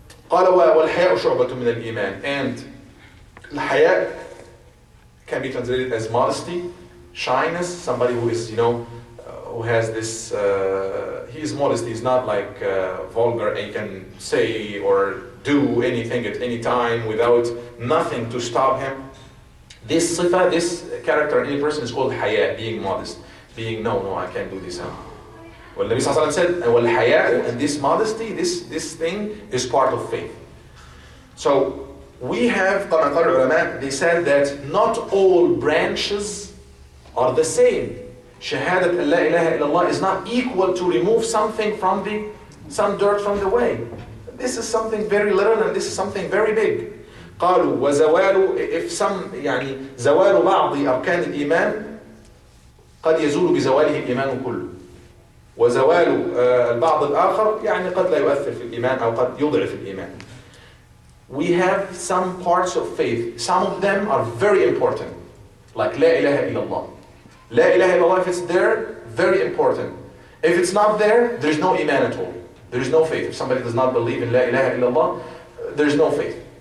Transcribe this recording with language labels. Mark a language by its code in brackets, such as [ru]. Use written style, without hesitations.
[ar] قال والحياء شعبة من الإيمان. [en] And الحياء can be translated as modesty, shyness. Somebody who is, who has this, he is modest, he's not like vulgar and he can say or do anything at any time without nothing to stop him. This sifa, this character in any person is called haya, being modest, being no, I can't do this. Well, Nabi Sallallahu Alaihi Wasallam said, well, haya, and this modesty, this thing is part of faith. So we have, they said that not all branches are the same. Shahadat la ilaha illallah is not equal to remove something from some dirt from the way. This is something very little and this is something very big. [ar] قالوا وزوال, [en] if some [ar] زوال بعض أركان الإيمان قد يزول بزواله الإيمان كله. وزوال البعض الآخر قد لا يؤثر في الإيمان أو قد يضعف الإيمان. [en] We have some parts of faith. Some of them are very important, like La ilaha illallah. La ilaha illallah, if it's there, very important. If it's not there, there's no iman at all. There is no faith. If somebody does not believe in La ilaha illallah, there is no faith.